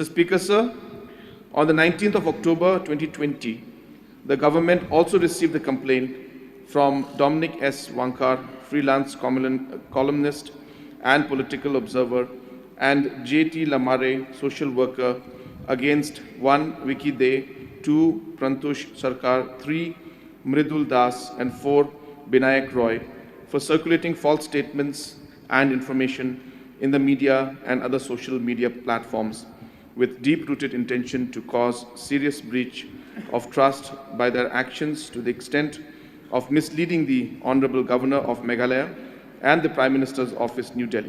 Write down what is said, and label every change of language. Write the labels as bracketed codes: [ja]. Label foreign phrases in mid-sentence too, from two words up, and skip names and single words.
[en] Speaker, sir, on the 19th of October 2020, the government also received the complaint from Dominic S. Wankar, freelance columnist and political observer, and J.T. Lamare, social worker, against 1. Vicky Day, 2. Prantush Sarkar, 3. Mridul Das, and 4. Binayak Roy for circulating false statements and information in the media and other social media platforms with deep-rooted intention to cause serious breach of trust by their actions to the extent of misleading the Honorable Governor of Meghalaya and the Prime Minister's Office, New Delhi.